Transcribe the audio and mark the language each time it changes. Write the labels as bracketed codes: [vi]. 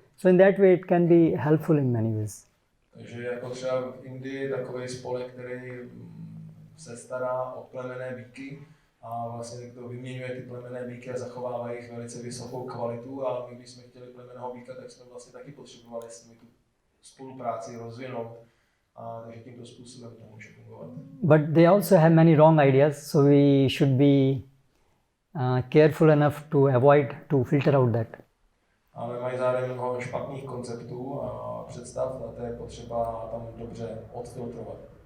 [en] So in that way, it can be helpful in many ways. [cs] Takže jako třeba v Indii takový spolek, který se stará o plemenné býky a vlastně to vyměňuje ty plemenné býky a zachovává jich velice vysokou kvalitu, a my, když jsme chtěli plemenného býka, tak jsme vlastně taky potřebovali s nimi tu spolupráci rozvinout, a takže tímto způsobem to může fungovat. [en] But they also have many wrong ideas, so we should be careful enough to avoid, to filter out that. [cs] Ale mají zároveň mnoho špatných konceptů a představ, a to je potřeba tam dobře odfiltrovat.